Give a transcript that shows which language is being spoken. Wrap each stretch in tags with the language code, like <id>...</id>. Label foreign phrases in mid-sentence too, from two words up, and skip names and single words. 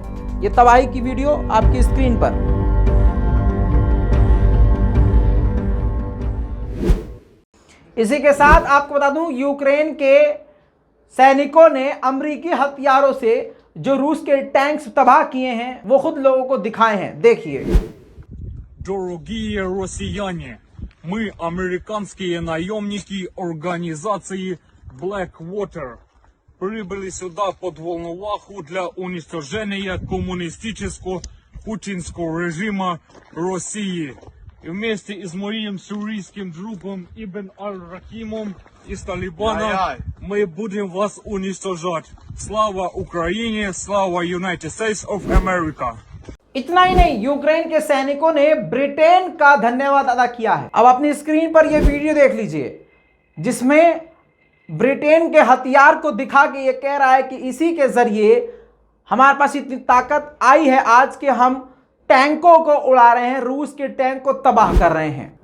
<hi>यह तबाही की वीडियो आपकी स्क्रीन पर। इसी के साथ आपको बता दूं, यूक्रेन के सैनिकों ने अमेरिकी हथियारों से जो रूस के टैंक्स तबाह किए हैं वो खुद लोगों को दिखाए हैं। देखिए।</hi> <ru>Дорогие россияне, мы американские наемники организации Blackwater прибыли сюда под Волноваху для уничтожения коммунистического путинского режима России. И вместе с моим сирийским другом Ибн Аль-Рахимом из Талибана мы будем вас уничтожать. Слава Украине, слава United States of America.</ru> <hi>इतना ही नहीं, यूक्रेन के सैनिकों ने ब्रिटेन का धन्यवाद अदा किया है। अब अपनी स्क्रीन पर यह वीडियो देख लीजिए, जिसमें ब्रिटेन के हथियार को दिखा के ये कह रहा है कि इसी के जरिए हमारे पास इतनी ताकत आई है आज कि हम टैंकों को उड़ा रहे हैं, रूस के टैंक को तबाह कर रहे हैं।</hi>